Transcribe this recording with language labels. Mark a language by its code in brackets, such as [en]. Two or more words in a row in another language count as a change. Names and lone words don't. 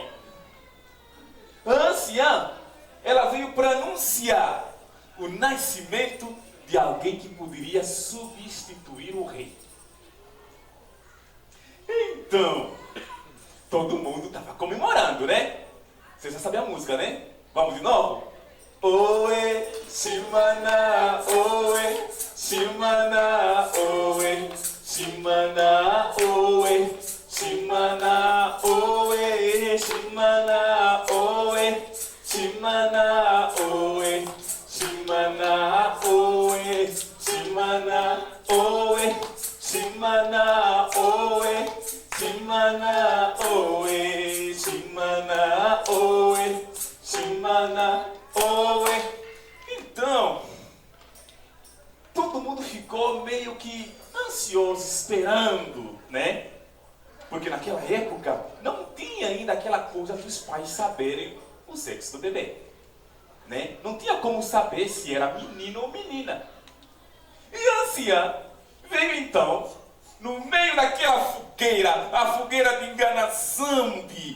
[pt] A anciã, ela veio para anunciar o nascimento de alguém que poderia substituir o rei. Então, todo mundo estava comemorando, né? Você já sabe a música, né? Vamos de novo? Oe, shimana, oe, shimana, oe, shimana, oe, shimana, oe, shimana, oe, shimana, oe, shimana, oe, shimana, oe, shimana, oe, shimana, oe, shimana, oe, shimana, oe. Então, todo mundo ficou meio que ansioso, esperando, né? Porque naquela época não tinha ainda aquela coisa dos pais saberem o sexo do bebê, né? Não tinha como saber se era menino ou menina. E a anciã veio então, no meio daquela fogueira, a fogueira de Nganazambi.